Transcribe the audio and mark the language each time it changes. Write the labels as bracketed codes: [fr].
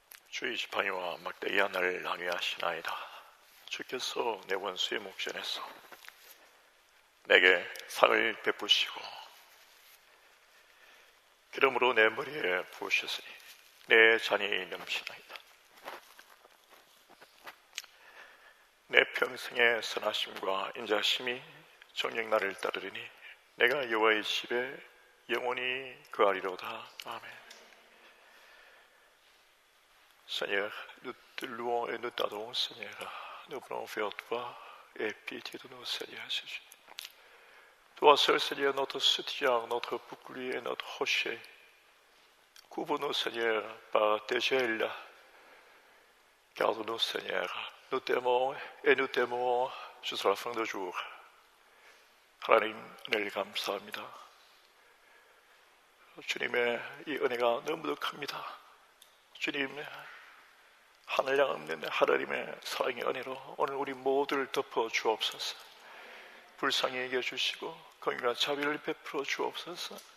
[ko] 주의 지팡이와 막대기가 나를 나게 하시나이다. 주께서 내 원수의 목전에서 내게 상을 베푸시고 기름으로 내 머리에 부으셨으니 내 잔이 넘치나이다. 내 평생의 선하심과 인자심이 정녕 나를 따르리니 내가 여호와의 집에 영원히 거하리로다. 아멘. [fr] Seigneur, nous te louons et nous t'adorons, Seigneur. Nous prenons vers toi et pitié de nous, Seigneur Jésus. Toi seul, Seigneur, notre soutien, notre bouclier et notre rocher. Couvre-nous, Seigneur, par tes ailes. Garde-nous, Seigneur. Nous t'aimons et nous t'aimerons jusqu'à la fin du jour. [ko] 하나님, 은혜를 감사합니다. 주님의 이 은혜가 너무도 큽니다. 주님, 하늘 향없는 하나님의 사랑의 은혜로 오늘 우리 모두를 덮어 주옵소서. 불쌍히 여겨주시고 긍휼과 자비를 베풀어 주옵소서.